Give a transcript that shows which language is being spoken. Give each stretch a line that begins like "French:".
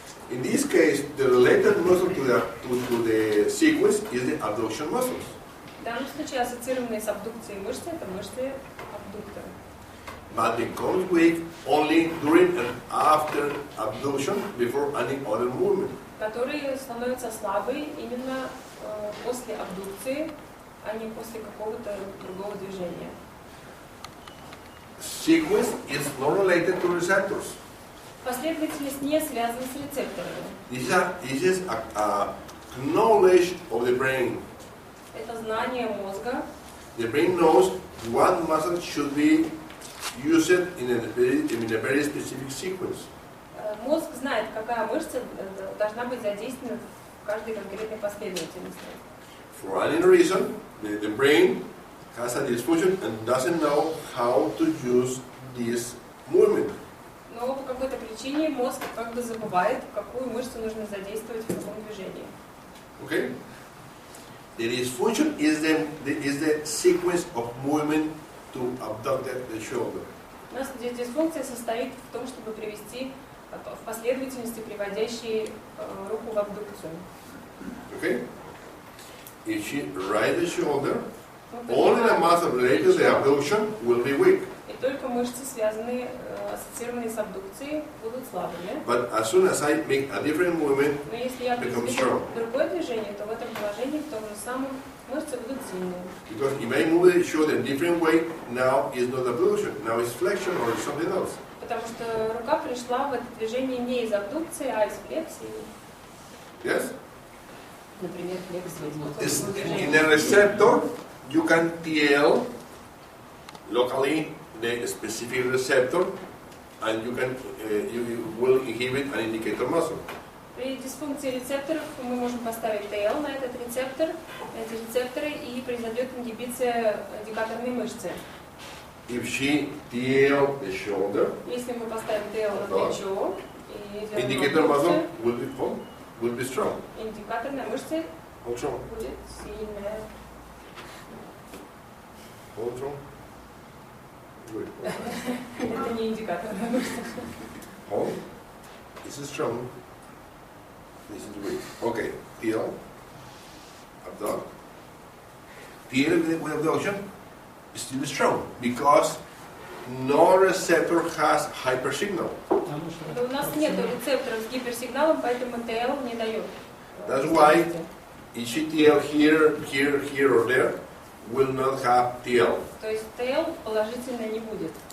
English: In this case, the related muscle to the sequence is the abduction muscles.
Russian: В данном случае ассоциированные с абдукцией мышцы это мышцы абдуктора.
English: But becomes weak only during and after abduction before any other movement.
Russian: Которые становятся слабые именно после абдукции, а не после какого-то другого движения.
English: Sequence is not related to receptors.
Russian: Последовательность не связана с рецепторами.
English: This is a knowledge of the brain.
Russian: Это знание мозга.
English: The brain knows what muscle should be used in a very specific sequence.
Russian: Мозг знает, какая мышца должна быть задействована в каждой конкретной последовательности.
English: For any reason, the brain has a dysfunction and doesn't know how to use this movement.
Russian: Но по какой-то причине мозг как бы забывает, какую мышцу нужно задействовать в каком движении.
English: Okay? The dysfunction is the sequence of movement to abduct the shoulder.
Russian: У нас здесь дисфункция состоит в том, чтобы привести в последовательности, приводящие руку в абдукцию.
English: Okay? If she raise the shoulder, only the muscle related to the abduction will be weak.
Russian: И только мышцы, связанные, ассоциированные с абдукцией, будут слабыми.
English: But as soon as I make a different movement,
Russian: Но если я
English: become
Russian: произведу
English: strong.
Russian: другое движение, то в этом положении, в том же самом, мышцы будут сильные.
English: Because if I move the shoulder in a different way, now it's not abduction, now it's flexion or something else.
Russian: Потому что рука пришла в это движение не из абдукции, а из флексии.
English: Yes?
Russian: Например, флексия.
English: In the receptor, you can tell locally the specific receptor, and you will inhibit an indicator muscle.
Russian: При дисфункции рецепторов мы можем поставить TL на этот рецептор, на эти рецепторы, и произойдет ингибиция индикаторной мышцы.
English: If she TL the shoulder,
Russian: Если мы поставим TL на плечо и
English: indicator muscle
Russian: абдукцию,
English: will be strong.
Russian: индикаторная мышца
English: Hold strong. будет сильная. Hold strong. Good.
Russian: Это не индикаторная мышца.
English: Hold. This is strong. This is weak. Okay. TL. Abduct. TL with abduction is still strong because no receptor has hypersignal.
Russian: Но у нас нет рецепторов с гиперсигналом, поэтому TL не дает.
English: That's why ECTL here or there will not have TL.
Russian: То есть TL положительно не будет.